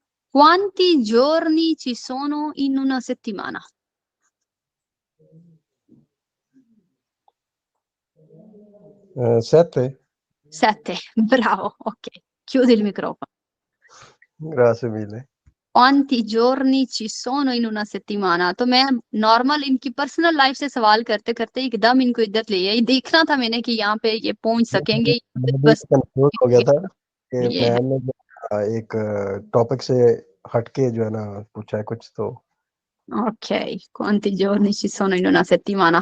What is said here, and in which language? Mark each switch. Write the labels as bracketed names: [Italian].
[Italian] Quanti giorni ci sono in una settimana? 7? 7, bravo, ok. Chiudi il microfono. Grazie mille. quanti giorni ci sono in una settimana? [Hindi] तो मैं normal इनकी personal life से सवाल करते करते एकदम इनको इधर ले आई। देखना था मैंने कि यहाँ पे ये पहुंच सकेंगे, मैं भी बस कंफ्यूज हो गया था कि ये है। मैंने एक टॉपिक से हटके जो है ना पूछा है कुछ तो। [Italian] Ok, quanti giorni ci sono in una settimana?